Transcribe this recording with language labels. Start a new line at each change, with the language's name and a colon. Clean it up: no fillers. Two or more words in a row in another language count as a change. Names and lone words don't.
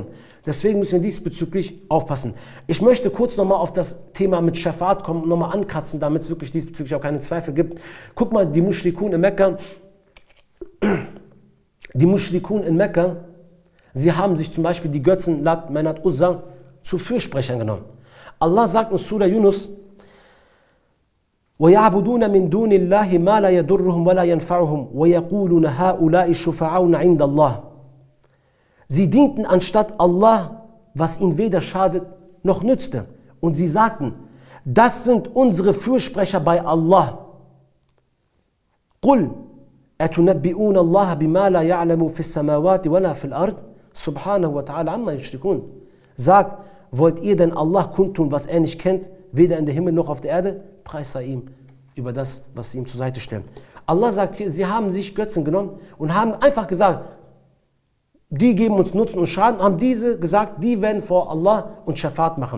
German: Deswegen müssen wir diesbezüglich aufpassen. Ich möchte kurz nochmal auf das Thema mit Schafat kommen, nochmal ankratzen, damit es wirklich diesbezüglich auch keine Zweifel gibt. Guck mal, die Mushrikun in Mekka, sie haben sich zum Beispiel die Götzen Lat, Manat, Uzza zu Fürsprechern genommen. Allah sagt in Surah Yunus,
Arabic: وَيَعْبُدُونَ مِن دُونِ اللَّهِ مَا لَا يَضُرُّهُمْ وَلَا يَنْفَعُهُمْ وَيَقُولُونَ هَؤُلَاءِ شُفَعَاؤُنَا عِنْدَ اللَّهِ.
German: Sie dienten anstatt Allah, was ihnen weder schadet noch nützte. Und sie sagten, das sind unsere Fürsprecher bei Allah.
Arabic: قُلْ أَتُنَبِّئُونَ اللَّهَ بِمَا لَا يَعْلَمُ فِي السَّمَاوَاتِ وَلَا فِي الْأَرْضِ سُبْحَانَهُ وَتَعَالَى عَمَّا يُشْرِكُونَ.
German: Sagt, wollt ihr denn Allah kundtun, was er nicht kennt, weder in der Himmel noch auf der Erde? Preis sei ihm über das, was sie ihm zur Seite stellen. Allah sagt hier, sie haben sich Götzen genommen und haben einfach gesagt, die geben uns Nutzen und Schaden, haben diese gesagt, die werden vor Allah und Schafat machen.